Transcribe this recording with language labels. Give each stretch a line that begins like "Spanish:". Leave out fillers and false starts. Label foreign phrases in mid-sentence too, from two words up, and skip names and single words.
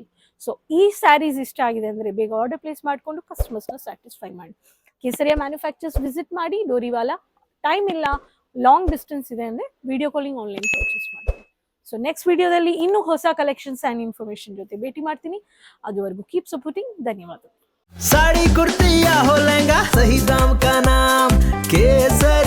Kannada: ಸೊ ಈ ಸ್ಯಾರೀಸ್ ಇಷ್ಟ ಆಗಿದೆ ಅಂದ್ರೆ ಬೇಗ
English: order place
Kannada: ಮಾಡಿಕೊಂಡು
English: customersna satisfy
Kannada: ಮಾಡಿ. ಕೇಸರಿಯಾ ಮ್ಯಾನುಫ್ಯಾಕ್ಚರ್ಸ್ ವಿಸಿಟ್ ಮಾಡಿ. ಡೋರಿವಾಲಾ, ಟೈಮ್ ಇಲ್ಲ,
English: long distance
Kannada: ಇದೆ ಅಂದ್ರೆ
English: video calling, online purchase
Kannada: ಮಾಡಿ.
English: so next videodalli
Kannada: ಇನ್ನೂ ಹೊಸ
English: collections and information
Kannada: ಜೊತೆ ಭೇಟಿ ಮಾಡ್ತೀನಿ. ಅದುವರೆಗೂ
English: keep supporting.
Kannada: ಧನ್ಯವಾದ.
Hindi: साड़ी कुर्ती या हो लहंगा, सही दाम का नाम केसर।